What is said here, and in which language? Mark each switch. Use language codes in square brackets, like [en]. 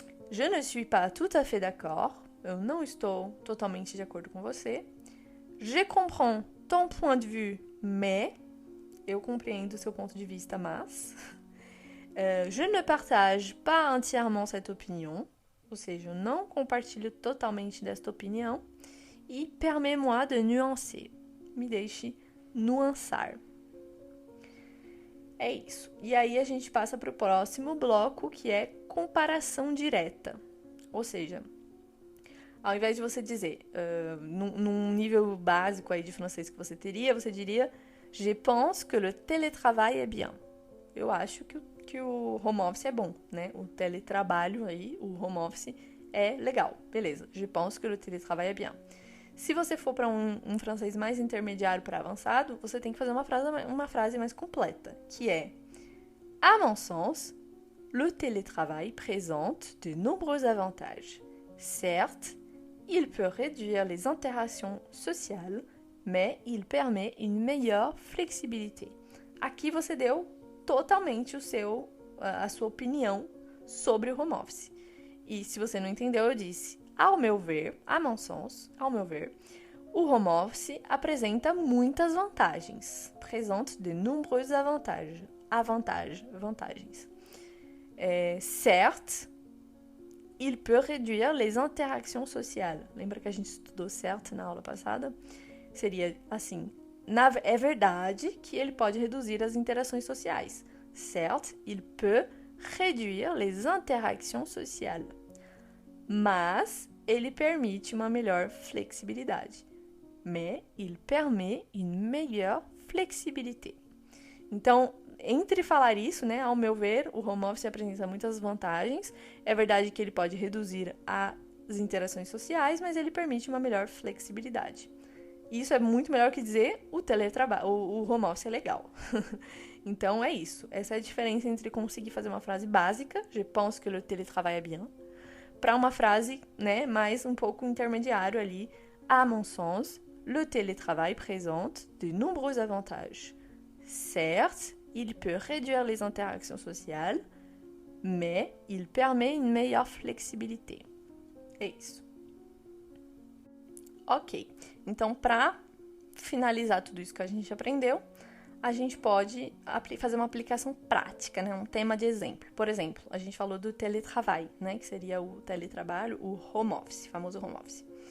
[fr] Je ne suis pas tout à fait d'accord. [pt] Eu não estou totalmente de acordo com você. [fr] Je comprends ton point de vue, mais... [pt] Eu compreendo o seu ponto de vista, mas... [fr] je ne partage pas entièrement cette opinion. [pt] Ou seja, eu não compartilho totalmente desta opinião. E [fr] permets-moi de nuancer. [pt] Me deixe nuançar. É isso. E aí a gente passa para o próximo bloco, que é comparação direta. Ou seja, ao invés de você dizer, num nível básico aí de francês que você teria, você diria [fr] Je pense que le télétravail est bien. [pt] Eu acho que o home office é bom, né? O teletrabalho aí, o home office é legal. Beleza. [fr] Je pense que le télétravail est bien. [pt] Se você for para um francês mais intermediário para avançado, você tem que fazer uma frase mais completa, que é [fr] À mon sens, le télétravail présente de nombreux avantages. Certes, il peut réduire les interactions sociales, mais il permet une meilleure flexibilité. [pt] Aqui você deu totalmente a sua opinião sobre o home office. E se você não entendeu, eu disse, ao meu ver, [fr] à mon sens, [pt] ao meu ver, o home office apresenta muitas vantagens. [fr] Présente de nombreux avantages. Vantagens. Certes, il peut réduire les interactions sociales. [pt] Lembra que a gente estudou certes na aula passada? Seria assim, é verdade que ele pode reduzir as interações sociais. [fr] Certes, il peut réduire les interactions sociales. [pt] Mas ele permite uma melhor flexibilidade. [fr] Mais il permet une meilleure flexibilité. [pt] Então, entre falar isso, né, ao meu ver, o home office apresenta muitas vantagens. É verdade que ele pode reduzir as interações sociais, mas ele permite uma melhor flexibilidade. Isso é muito melhor que dizer o home office é legal. Então, é isso. Essa é a diferença entre conseguir fazer uma frase básica, [fr] je pense que le télétravail est bien, [pt] para uma frase, né, mais um pouco intermediário ali, [fr] à mon sens, le télétravail présente de nombreux avantages. Certes, il peut réduire les interactions sociales, mais il permet une meilleure flexibilité. [pt] É isso. Ok. Então, para finalizar tudo isso que a gente aprendeu, a gente pode fazer uma aplicação prática, né? Um tema de exemplo. Por exemplo, a gente falou do télétravail, né? Que seria o teletrabalho, o home office, famoso home office.